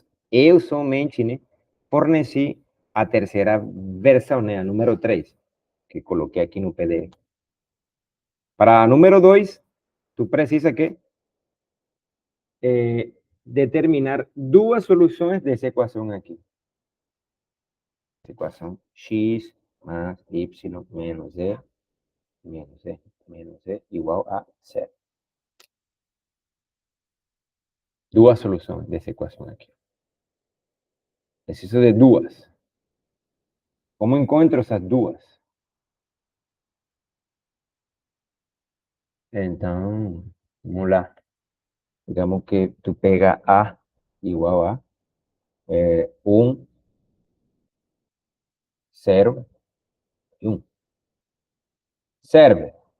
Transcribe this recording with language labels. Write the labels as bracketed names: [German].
[Portuguese] Eu somente, né, forneci a terceira versão, né, a número 3, que coloquei aqui no PDF. Para a número 2, tu precisa que determinar duas soluções dessa equação aqui. [Spanish] Ecuación x más y menos z igual a 0. [Portuguese] Duas soluções dessa equação aqui. Preciso de duas. Como encontro essas duas? Então, vamos lá. Digamos que tu pega A igual a 1, 0 e 1. Serve?